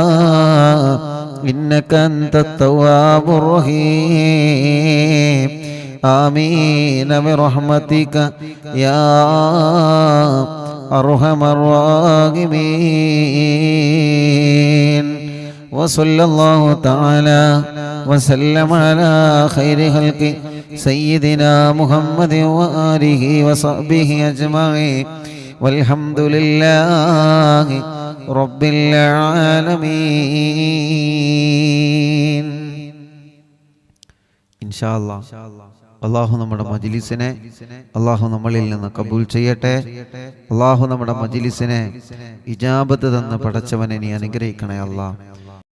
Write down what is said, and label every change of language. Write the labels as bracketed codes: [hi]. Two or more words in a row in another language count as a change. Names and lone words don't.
[ar] إنك أنت التواب الرحيم آمين برحمتك يا أرحم الراحمين وصلى الله تعالى وسلم على خير خلق سيدنا محمد وآله وصحبه أجمعين والحمد لله رب العالمين إن شاء الله [ml] അള്ളാഹു നമ്മുടെ മജ്ലിസിനെ അള്ളാഹു നമ്മളിൽ നിന്ന് കബൂൽ ചെയ്യട്ടെ. അള്ളാഹു നമ്മുടെ മജ്ലിസിനെ ഇജാബത്ത് തന്ന് പടച്ചവനെ നീ അനുഗ്രഹിക്കണേ അല്ലാ.